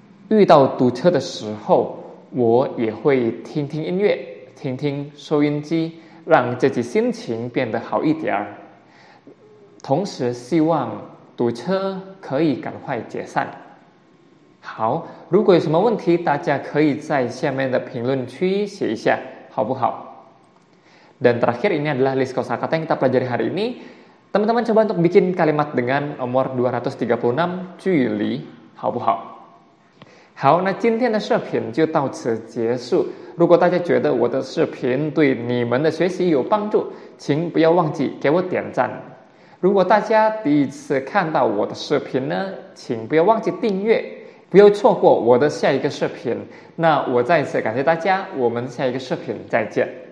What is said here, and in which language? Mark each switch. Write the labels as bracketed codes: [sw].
[zh] 遇到堵车的时候，我也会听听音乐，听听收音机，让自己心情变得好一点。同时希望堵车可以赶快解散。好，如果有什么问题，大家可以在下面的评论区写一下，好不好？ [id] Dan terakhir ini adalah list kosakata yang kita pelajari hari ini. Teman-teman coba untuk bikin kalimat dengan nomor 236, 距离， [zh] 好不好？好，那今天的视频就到此结束。如果大家觉得我的视频对你们的学习有帮助，请不要忘记给我点赞。如果大家第一次看到我的视频呢，请不要忘记订阅，不要错过我的下一个视频。那我再一次感谢大家，我们下一个视频再见。